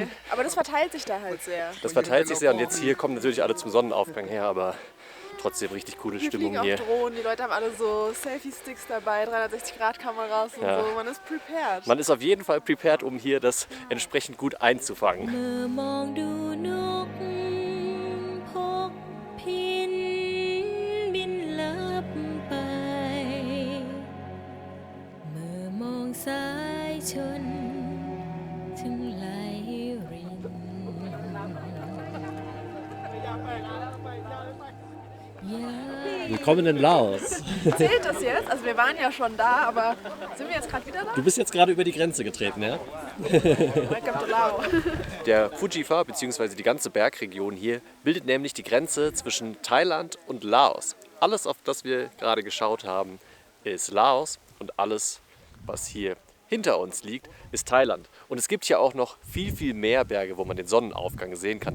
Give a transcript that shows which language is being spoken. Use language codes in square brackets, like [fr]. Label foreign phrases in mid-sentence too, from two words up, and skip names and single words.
[de] Aber das verteilt sich da halt sehr. Das verteilt sich sehr und jetzt hier kommen natürlich alle zum Sonnenaufgang her, aber trotzdem richtig coole Hier Stimmung fliegen hier. auch Drohnen, die Leute haben alle so Selfie-Sticks dabei, 360-Grad-Kameras und Ja. so. Man ist prepared. Man ist auf jeden Fall prepared, um hier das entsprechend gut einzufangen. [th] เมื่อมองดูนกพกพินบินลับไปเมื่อมองสายชนถึงไหลริน [de] Willkommen in Laos. Zählt das jetzt? Also wir waren ja schon da, aber sind wir jetzt gerade wieder da? Du bist jetzt gerade über die Grenze getreten, ja? [en] Welcome to Laos. [de] Der Fujifa bzw. die ganze Bergregion hier bildet nämlich die Grenze zwischen Thailand und Laos. Alles, auf das wir gerade geschaut haben, ist Laos und alles, was hier hinter uns liegt, ist Thailand. Und es gibt hier auch noch viel, viel mehr Berge, wo man den Sonnenaufgang sehen kann.